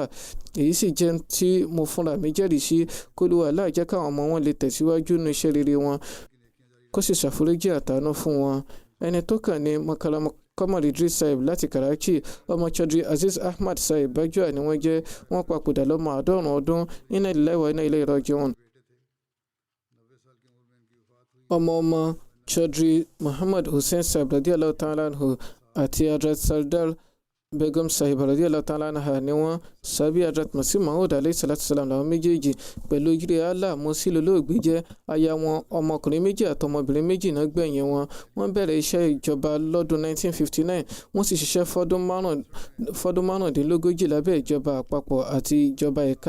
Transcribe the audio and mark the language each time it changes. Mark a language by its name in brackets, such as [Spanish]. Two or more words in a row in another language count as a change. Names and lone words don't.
[Yoruba] èyí sì jẹ́ tí mo fúnra mi jẹ́rìí sí. k'Olúwa Allah jẹ́ káwọn ọmọ wọn lè tẹ̀síwájú nínú iṣẹ́ rere wọn kó sì ṣàforíjì àtàánú fún wọn. ẹni tó kàn ní Makarama Qamar Idris Sahib láti Karachi. ọmọ Chaudhry Aziz Ahmad Sahib Bajwa ni wọ́n jẹ́. wọ́n papòdà lọ́mọ 90 ọdún. [Arabic] إنا لله وإنا إليه راجعون. [Yoruba] ọmọ Chaudhry Muhammad Hussain Sahib [Arabic] رضي الله تعالى عنه [Yoruba] àti Hazrat Sardar Begum Sahib [Arabic] رضي الله تعالى عنها [Yoruba] ni wọ́n. sábì Hazrat Masih Maud [Arabic] عليه الصلاة السلام [Yoruba] làwọn méjèèjì. pẹ̀lú ojúre Allah Mursi lolóògbé jẹ́. aya wọn ọmọkùnrin méjì àtọmọbìnrin méjì náà gbẹ̀yìn wọn. wọ́n bẹ̀rẹ̀ iṣẹ́ ìjọba lọ́dún 1959. wọ́n sì ṣiṣẹ́ fọ́dún márùndínlógójì lábẹ́ ìjọba àpapọ̀ àti ìjọba ẹ̀ka.